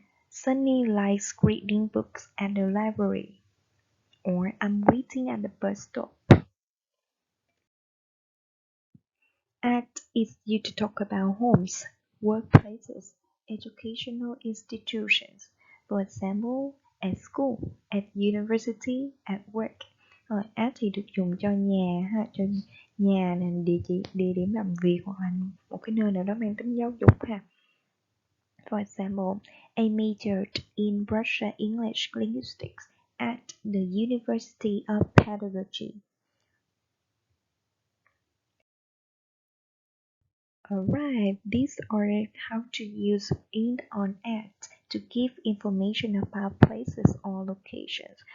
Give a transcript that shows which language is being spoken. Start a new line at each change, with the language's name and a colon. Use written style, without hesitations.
English: Sunny likes reading books at the library, or I'm waiting at the bus stop. At is used to talk about homes, workplaces, educational institutions. For example, at school, at university, at work.
Vietnamese: Rồi, at thì được dùng cho nhà ha, cho nhà là địa chỉ, địa điểm làm việc hoặc là một cái nơi nào đó mang tính giáo dục ha.
English: For example, I majored in Russian English linguistics at the University of Pedagogy. Alright, these are how to use in on at to give information about places or locations.